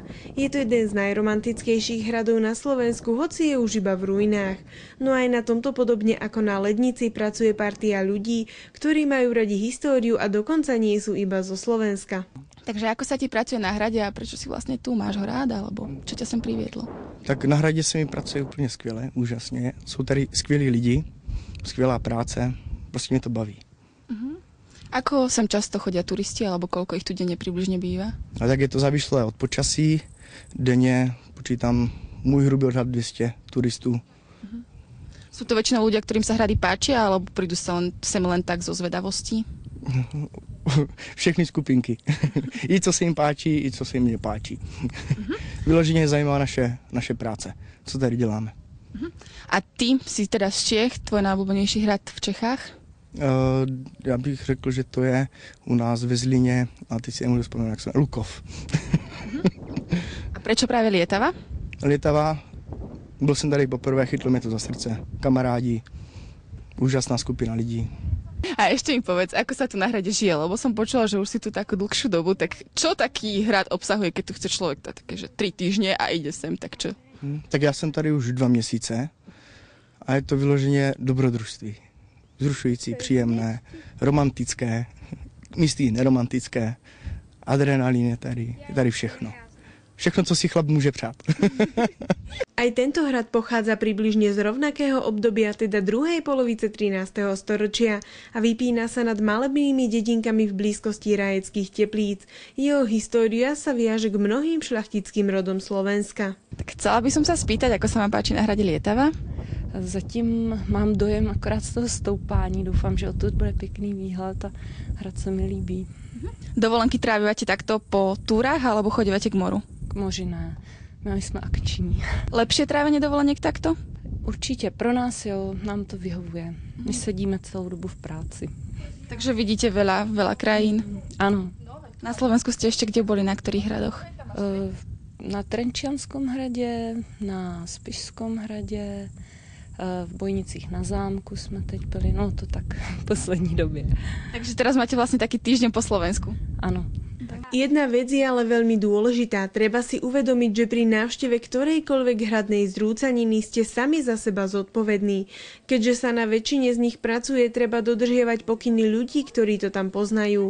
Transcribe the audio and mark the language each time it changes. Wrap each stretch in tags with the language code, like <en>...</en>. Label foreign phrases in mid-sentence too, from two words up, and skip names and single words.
<sk>Je to jeden z najromantickejších hradov na Slovensku, hoci je už iba v ruinách. No aj na tomto podobne ako na Lednici pracuje partia ľudí, ktorí majú radi históriu a dokonca nie sú iba zo Slovenska. Takže ako sa ti pracuje na hrade a prečo si vlastne tu? Máš ho rád, alebo čo ťa sem priviedlo?</sk> <cs>Tak na hradě se mi pracuje úplně skvěle, úžasně. Jsou tady skvělí lidi, skvělá práce, prostě mě to baví.</cs> <sk>Ako sem často chodia turisti, alebo koľko ich tu denne približne býva? A tak je to závislé od počasí.</sk> <cs>Denně počítám můj hrubý odhad 200 turistů.</cs> <sk>Sú to väčšinou ľudia, ktorým sa hrady páčia, alebo prídu sa sem len tak zo zvedavosti?</sk> <cs>Všechny skupinky. I co se jim páčí, i co se jim nepáčí. Vyloženě zajímá naše práce, co tady děláme.</cs> <sk>A ty si teda z Čech, tvoj najobľúbenejší hrad v Čechách?</sk> <cs>Já bych řekl, že to je u nás ve Zlíně, a teď si nemůžu vzpomenout, jak se jmenuje, Lukov.</cs> <sk>A prečo práve Lietava?</sk> <cs>Lietava, byl jsem tady poprvé, chytlo mě to za srdce. Kamarádi, úžasná skupina lidí.</cs> <sk>A ešte mi povedz, ako sa tu na hrade žije, lebo som počula, že už si tu takú dlhšiu dobu, tak čo taký hrad obsahuje, keď tu chce človek také, že 3 týždne a ide sem, tak čo?</sk> <cs>Tak já jsem tady už 2 měsíce a je to vyloženě dobrodružství. Vzrušující, příjemné, romantické, místy neromantické, adrenalín je tady všechno. Všechno, co si chlap môže přát.</cs> <sk>Aj tento hrad pochádza približne z rovnakého obdobia, teda druhej polovice 13. storočia a vypína sa nad malebnými dedinkami v blízkosti Rajeckých Teplíc. Jeho história sa viaže k mnohým šľachtickým rodom Slovenska. Tak chcela by som sa spýtať, ako sa vám páči na hrade Lietava?</sk> <cs>Zatím mám dojem akorát z toho stoupání. Doufám, že odtud bude pěkný výhled a hrad se mi líbí.</cs> <sk>Dovolenky trávivate takto po túrach alebo chodívate k moru?</sk> <cs>K moři ne. My jsme akční.</cs> <sk>Lepšie trávenie dovoleniek takto?</sk> <cs>Určitě, pro nás jo, nám to vyhovuje. My sedíme celou dobu v práci.</cs> <sk>Takže vidíte veľa krajín.</sk> <cs>Ano.</cs> <sk>Na Slovensku ste ešte kde boli, na ktorých hradoch?</sk> <cs>Na Trenčianskom hradě, na Spišskom hradě, v Bojnicích na zámku jsme teď byli, no to tak v poslední době.</cs> <sk>Takže teraz máte vlastne taký týždeň po Slovensku.</sk> <cs>Ano.</cs> <sk>Jedna vec je ale veľmi dôležitá. Treba si uvedomiť, že pri návšteve ktorejkoľvek hradnej zrúcaniny ste sami za seba zodpovední. Keďže sa na väčšine z nich pracuje, treba dodržiavať pokyny ľudí, ktorí to tam poznajú.</sk>